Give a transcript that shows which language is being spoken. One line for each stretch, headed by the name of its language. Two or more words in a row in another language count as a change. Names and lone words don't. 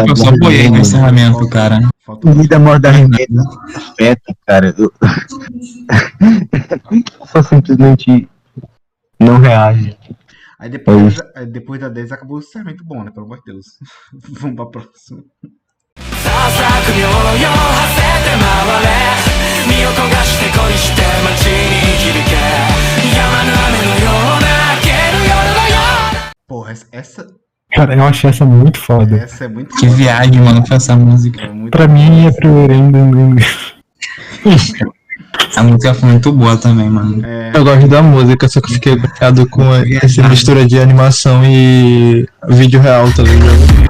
Portuguese: tempo eu só boiei com o Rimena. encerramento, cara. Falta Eu ri da morte da Rimena. Afeta, cara. Eu só simplesmente não reage. Aí depois da 10 acabou o encerramento bom, né? Pelo amor de Deus. Vamos pra próxima.
Japanese: さあさあ国をよ馳せて回れ身を焦がして恋して街に響け止まぬ雨のような明ける夜のような
Portuguese: Porra, essa Cara, eu achei essa muito foda. é muito Que foda. viagem, mano, foi essa música. É muito Pra mim é pro. A música foi muito boa também, mano. Eu gosto da música, só que eu fiquei bloqueado com essa mistura de animação e vídeo real, tá ligado?